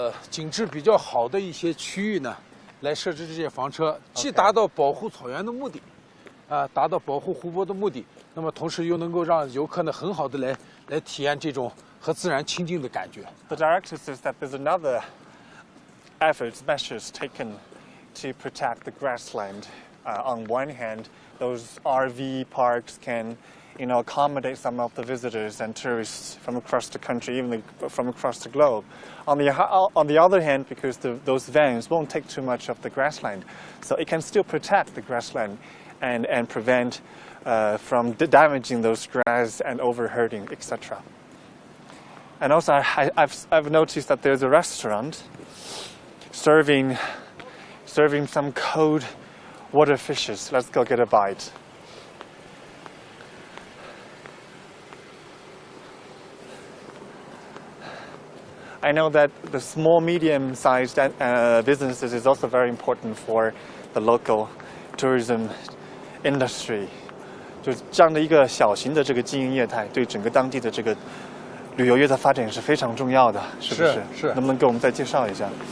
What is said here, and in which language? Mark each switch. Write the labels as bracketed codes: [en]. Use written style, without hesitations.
[zh] 景致比较好的一些区域呢，来设置这些房车，既达到保护草原的目的，达到保护湖泊的目的，那么同时又能够让游客呢很好的来体验这种和自然亲近的感觉。 [en] The director says that there's another measures taken to protect the grassland On one hand, those RV parks can, accommodate some of the visitors and tourists from across the country, even from across the globe. On the other hand, because those vans won't take too much of the grassland, so it can still protect the grassland and prevent from damaging those grass and overherding, etc. And also, I've noticed that there's a restaurant serving some cold water fishes. Let's go get a bite. I know that the small, medium-sized businesses is also very important for the local tourism industry. [zh] 就是这样的一个小型的这个经营业态，对整个当地的这个旅游业的发展是非常重要的，是不是？是。能不能给我们再介绍一下？